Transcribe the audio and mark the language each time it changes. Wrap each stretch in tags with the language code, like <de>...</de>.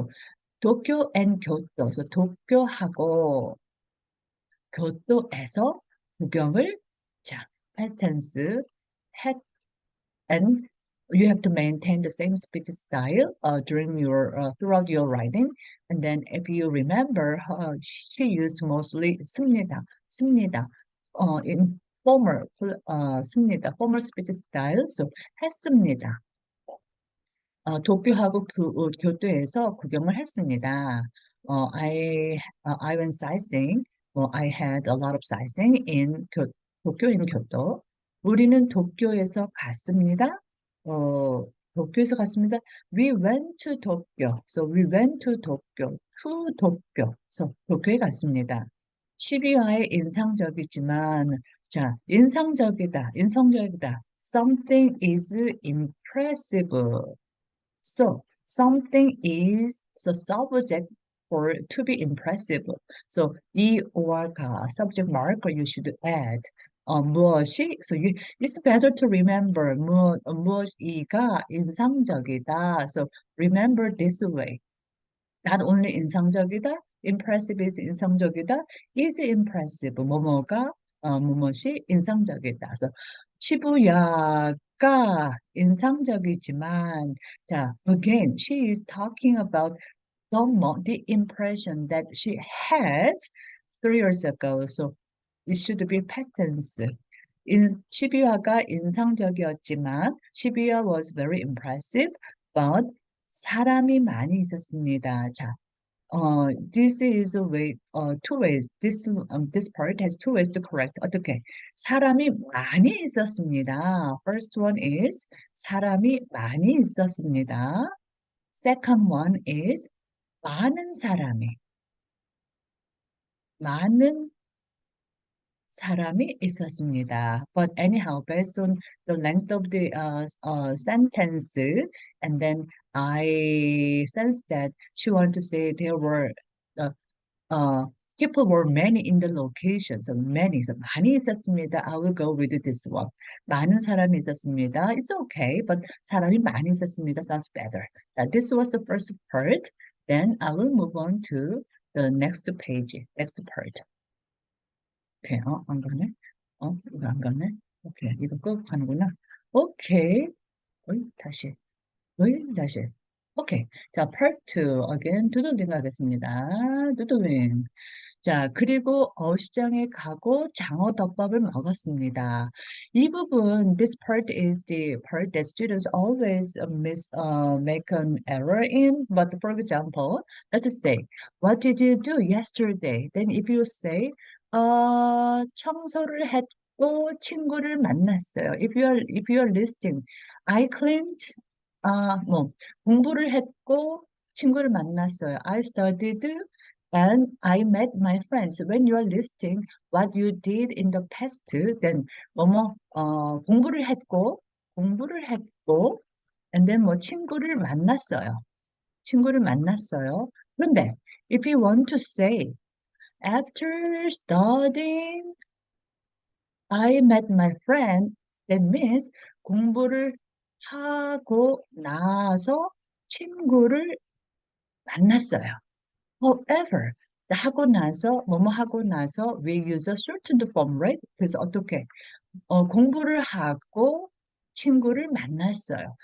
<en>So 도쿄 and 교토. So</en> <ko>도쿄하고 교토에서 구경을</ko> <en>자, past tense had and you have to maintain the same speech style during your throughout your writing. And then if you remember, she used mostly</en> <ko>씁니다</ko> <en>in former 씁니다 former speech style.</en> <ko>So 했습니다. 도쿄하고 교토에서 구경을 했습니다.</ko> <en>I went sightseeing. I had a lot of sightseeing in 도쿄 in 교토.</en> <ko>우리는 도쿄에서 갔습니다. 도쿄에서 갔습니다.</ko> <en>We went to Tokyo. So we went to Tokyo. To Tokyo.</en> <ko>So 도쿄에 갔습니다. 12화에 인상적이지만 자, 인상적이다.</ko> <en>Something is impressive. So something is the subject for to be impressive. So 이 or가 subject marker you should add.</en> <ko>무엇이?</ko> <en>So it's better to remember</en> <ko>무엇이가 인상적이다.</ko> <en>So remember this way. Not only</en> <ko>인상적이다,</ko> <en>impressive is 인상적이다, is impressive.</en> <ko>뭐뭐가 무엇이 인상적이다. 그래서 시부야가 인상적이지만,</ko> <en>자, again, she is talking about the impression that she had 3 years ago. So it should be past tense.</en> <ko>시비화가 인상적이었지만, 시비화</ko> <en>was very impressive, but</en> <ko>사람이 많이 있었습니다.</ko> <en>자, this is a way, two ways. This part has 2 ways to correct.</en> <ko>어떻게? 사람이 많이 있었습니다.</ko> <en>First one is</en> <ko>사람이 많이 있었습니다.</ko> <en>Second one is</en> <ko>많은 많은 사람이 있었습니다.</ko> <en>But anyhow, based on the length of the sentence, and then I sense that she wanted to say there were uh, uh, people were many in the location. So many, so</en> <ko>많이 있었습니다.</ko> <en>I will go with this one.</en> <ko>많은 사람이 있었습니다.</ko> <en>It's okay, but</en> <ko>사람이 많이 있었습니다</ko> <en>sounds better. 자, this was the first part. Then I will move on to the next page, next part.</en> <ko>오케이, 안 가네? 이거 안 가네? 오케이, 이거 꼭 가는구나. 오케이, 다시, 다시. 오케이. 자, part 2, again, 두들링 하겠습니다. 두들링. 자, 그리고 어시장에 가고 장어덮밥을 먹었습니다. 이 부분,</ko> <en>this part is the part that students always make an error in. But for example, let's say, what did you do yesterday? Then if you say,</en> <ko>청소를 했고 친구를 만났어요.</ko> <en>If you are listing, I cleaned, 뭐,</en> <ko>공부를 했고 친구를 만났어요.</ko> <en>I studied and I met my friends. When you are listing what you did in the past, then</en> <ko>공부를 했고,</ko> <en>and then 뭐</en> <ko>친구를 만났어요. 그런데</ko> <en>if you want to say after studying, I met my friend. That means</en> <ko>공부를 하고 나서 친구를 만났어요.</ko> <en>However,</en> <ko>하고 나서</ko> <en>we use a shortened form, right?</en> <ko>그래서 어떻게? 공부를 하고 친구를 만났어요.</ko>